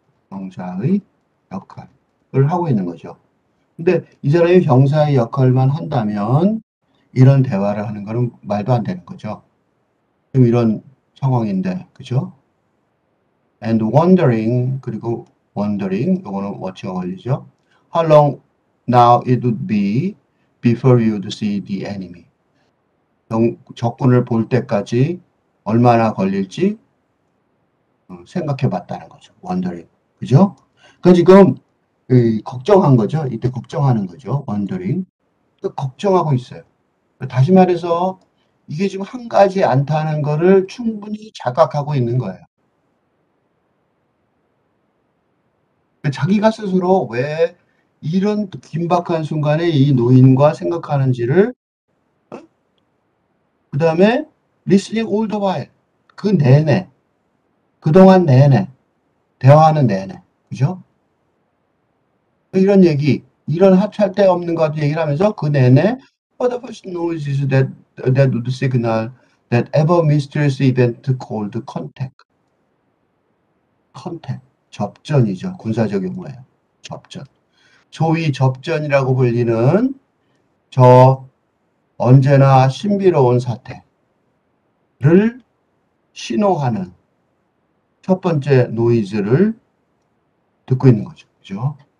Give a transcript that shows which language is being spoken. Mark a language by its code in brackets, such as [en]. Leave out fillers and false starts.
[ko] 병사의 역할을 하고 있는 거죠. 근데 이 사람이 병사의 역할만 한다면 이런 대화를 하는 거는 말도 안 되는 거죠. 지금 이런 상황인데, 그죠? [en] And wondering, [ko] 그리고 wondering, 요거는 watch가 걸리죠. [en] How long now it would be before you'd see the enemy. [ko] 적군을 볼 때까지 얼마나 걸릴지 생각해 봤다는 거죠. wondering. 그죠? 그 지금 걱정한 거죠. 이때 걱정하는 거죠. wondering. 걱정하고 있어요. 다시 말해서 이게 지금 한 가지 않다는 거를 충분히 자각하고 있는 거예요. 자기가 스스로 왜 이런 긴박한 순간에 이 노인과 생각하는지를 그 다음에 [en] listening all the while [ko] 그 내내 그동안 내내 대화하는 내내 그죠? 이런 얘기 이런 하찮을 데 없는 것 같은 얘기를 하면서 그 내내 [en] what the first noise is that would signal that ever mysterious event called contact. [ko] contact 접전이죠. 군사적 용어예요. 접전. 소위 접전이라고 불리는 저 언제나 신비로운 사태를 신호하는 첫 번째 노이즈를 듣고 있는 거죠. 그죠?